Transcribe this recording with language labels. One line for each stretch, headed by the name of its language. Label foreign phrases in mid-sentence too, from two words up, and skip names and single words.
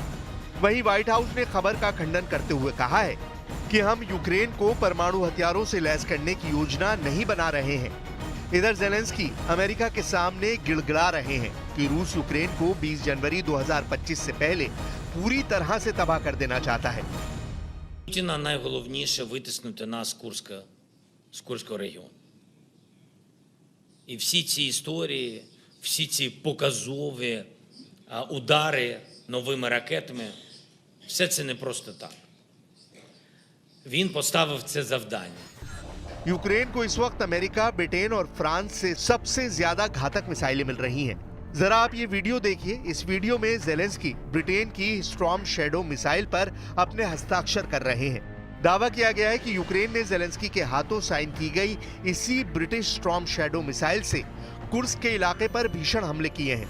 Hindi: वहीं व्हाइट हाउस ने खबर का खंडन करते हुए कहा है कि हम यूक्रेन को परमाणु हथियारों से लैस करने की योजना नहीं बना रहे हैं। इधर जेलेंस्की अमेरिका के सामने गिड़गिड़ा रहे हैं कि रूस यूक्रेन को 20 जनवरी 2025 से पहले पूरी तरह से तबाह कर देना चाहता है।
Ukrainian: Путіна найголовніше витиснути нас з Курського регіону. І всі ці історії, всі ці показові удари новими ракетами, все це не просто так. Він поставив це завдання.
Hindi: यूक्रेन को इस वक्त अमेरिका, ब्रिटेन और फ्रांस से सबसे ज्यादा घातक मिसाइलें मिल रही हैं। जरा आप ये वीडियो देखिए। इस वीडियो में जेलेंस्की ब्रिटेन की स्टॉर्म शैडो मिसाइल पर अपने हस्ताक्षर कर रहे हैं। दावा किया गया है कि यूक्रेन ने जेलेंस्की के हाथों साइन की गई इसी ब्रिटिश स्टॉर्म शैडो मिसाइल से कुर्स्क के इलाके पर भीषण हमले किए हैं।